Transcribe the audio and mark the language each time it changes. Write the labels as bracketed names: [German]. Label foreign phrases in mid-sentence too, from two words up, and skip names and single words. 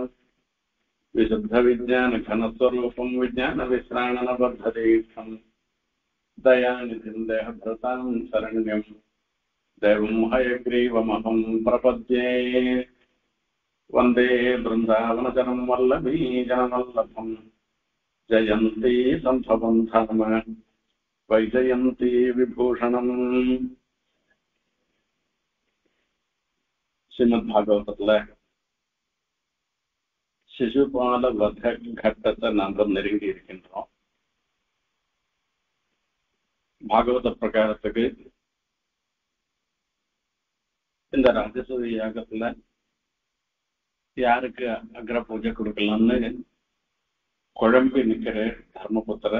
[Sanskrit] विशुद्धविज्ञानघनस्वरूपं विज्ञानविश्राणनबद्धदीक्षं दयानिधिं देहभृतां शरण्यं देवं हयग्रीवमहं प्रपद्ये। वन्दे बृन्दावनचरं वल्लभीजनवल्लभं जयन्ती सम्भवं धाम वैजयन्ती विभूषणम्। [Tamil] ஸ்ரீமத்பாகவதத்துல சிசுபால வத கட்டத்தை நாம் நெருங்கி இருக்கின்றோம். பாகவத பிரகாரத்துக்கு இந்த ராஜசூய யாகத்துல யாருக்கு அக்ர பூஜை கொடுக்கலாம்னு குழம்பி நிக்கிற தர்மபுத்திரர்.